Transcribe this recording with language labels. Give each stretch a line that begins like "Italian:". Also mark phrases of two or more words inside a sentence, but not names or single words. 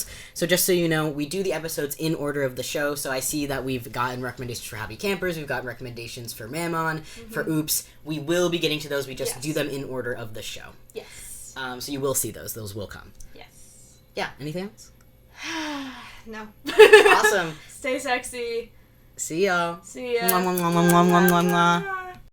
English: So just so you know, we do the episodes in order of the show. So I see that we've gotten recommendations for Happy Campers. We've got recommendations for Mammon, for Oops. We will be getting to those. We just do them in order of the show. Yes. So you will see those. Those will come. Yes. Yeah. Anything else? No. Awesome. Stay sexy. See y'all. See ya. Mwah, mwah, mwah, mwah, mwah, mwah, mwah.